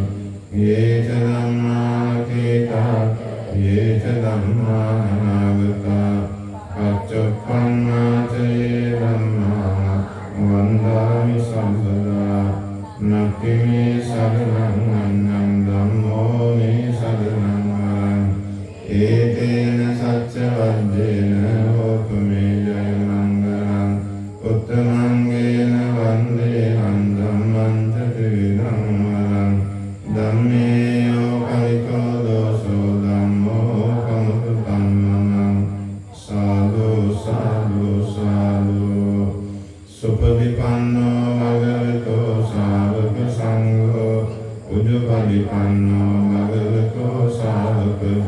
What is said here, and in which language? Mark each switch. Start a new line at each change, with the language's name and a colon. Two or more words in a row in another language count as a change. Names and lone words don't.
Pali: යේච ධම්මාතීතා යේච ධම්මානාගතා පච්චුප්පන්නාචයේ ධම්මා වන්දාමි සම්පදා නති මේ සරණං වන්නං ධම්මෝ මේ සරණං වරං ඒතේන සච්ච වද්දේන හෝතු මේ ජය මංගලං උත්තමංගේන වන්දේහං ධම්මං ච ත්‍රිවිධං වරං ධම්මේයෝ කලිකෝ දෝසෝ ධම්මෝ කමුතු ධම්මං සාදු සාදු සාදු සුපටිපන්නෝ භගවතෝ ශාවක සංඝෝ උජුපටිපන්නෝ භගවතෝ ශාවක